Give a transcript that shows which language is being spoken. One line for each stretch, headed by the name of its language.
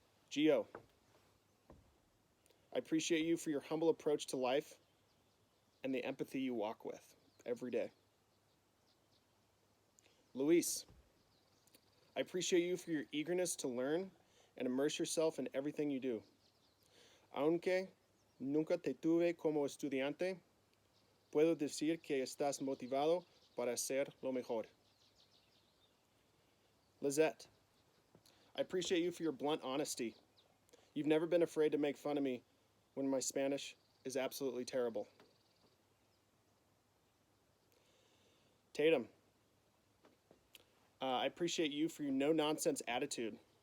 English: Gio, I appreciate you for your humble approach to life and the empathy you walk with every day. Luis, I appreciate you for your eagerness to learn and immerse yourself in everything you do.
Spanish: Aunque nunca te tuve como estudiante, puedo decir que estás motivado para hacer lo mejor.
English: Lizette, I appreciate you for your blunt honesty. You've never been afraid to make fun of me when my Spanish is absolutely terrible. Tatum, I appreciate you for your no-nonsense attitude.